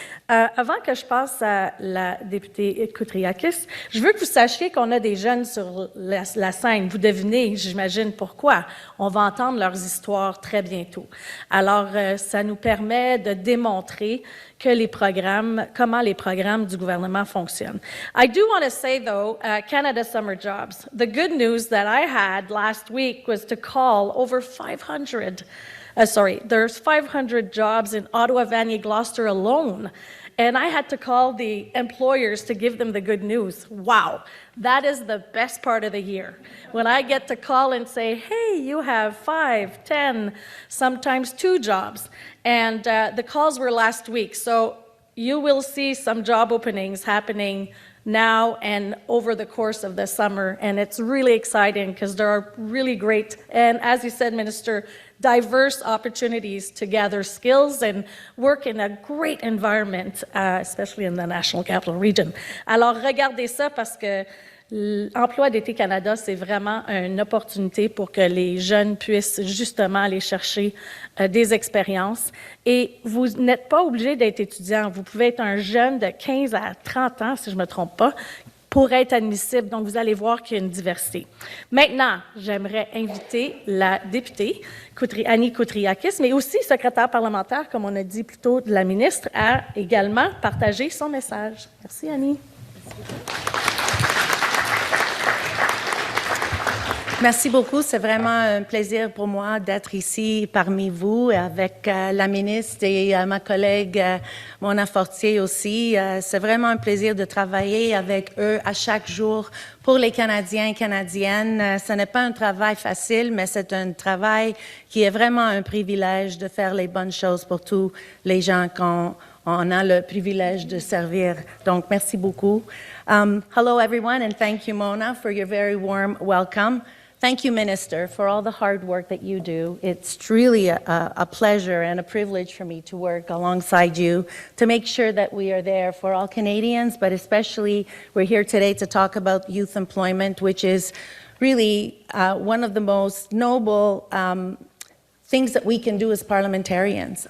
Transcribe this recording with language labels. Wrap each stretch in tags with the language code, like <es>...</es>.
<fr>Avant que je passe à la députée Koutrakis, je veux que vous sachiez qu'on a des jeunes sur la scène. Vous devinez, j'imagine, pourquoi. On va entendre leurs histoires très bientôt. Alors, ça nous permet de démontrer que comment les programmes du gouvernement fonctionnent.</fr> <en>I do want to say, though, Canada Summer Jobs. The good news that I had last week was to call over 500. There's 500 jobs in Ottawa, Vanier, Gloucester alone. And I had to call the employers to give them the good news. Wow, that is the best part of the year. When I get to call and say, hey, you have 5, 10, sometimes 2 jobs. And the calls were last week. So you will see some job openings happening now and over the course of the summer. And it's really exciting because there are really great, and as you said, Minister, diverse opportunities to gather skills and work in a great environment, especially in the National Capital Region.</en> <fr>Alors, regardez ça parce que l'Emploi d'été Canada, c'est vraiment une opportunité pour que les jeunes puissent justement aller chercher des expériences. Et vous n'êtes pas obligé d'être étudiant. Vous pouvez être un jeune de 15 à 30 ans, si je ne me trompe pas, pour être admissible. Donc, vous allez voir qu'il y a une diversité. Maintenant, j'aimerais inviter la députée Annie Koutrakis, mais aussi secrétaire parlementaire, comme on a dit plus tôt, de la ministre, à également partager son message. Merci, Annie. Merci beaucoup. C'est vraiment un plaisir pour moi d'être ici parmi vous avec la ministre et ma collègue Mona Fortier aussi. C'est vraiment un plaisir de travailler avec eux à chaque jour pour les Canadiens et Canadiennes. Ce n'est pas un travail facile, mais c'est un travail qui est vraiment un privilège de faire les bonnes choses pour tous les gens qu'on a le privilège de servir. Donc, merci beaucoup.</fr> <en>Hello, everyone, and thank you, Mona, for your very warm welcome. Thank you, Minister, for all the hard work that you do. It's really a pleasure and a privilege for me to work alongside you to make sure that we are there for all Canadians, but especially we're here today to talk about youth employment, which is really one of the most noble things that we can do as parliamentarians.</en>